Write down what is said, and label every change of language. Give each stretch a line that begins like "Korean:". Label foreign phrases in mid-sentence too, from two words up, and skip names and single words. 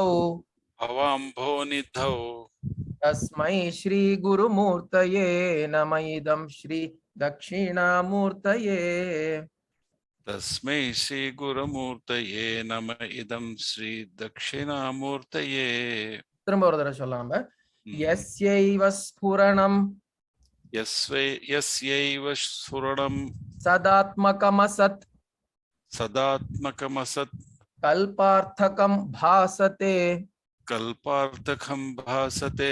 Sanskrit: भवाम्भोनिधौ तस्मै श्री गुरुमूर्तये नम इदं श्री दक्षिणामूर्तये तस्मै श्री गुरुमूर्तये नम इदं श्री दक्षिणामूर्तये
Tamil: திரும்ப ஒரு தடவை சொல்லலாம் நம்ம
Sanskrit: यस्यैव स्फुरणं यस्यैव स्फुरणं सदात्मकमसत् सदात्मकमसत् कल्पार्थकं भासते कल्पार्थकं भासते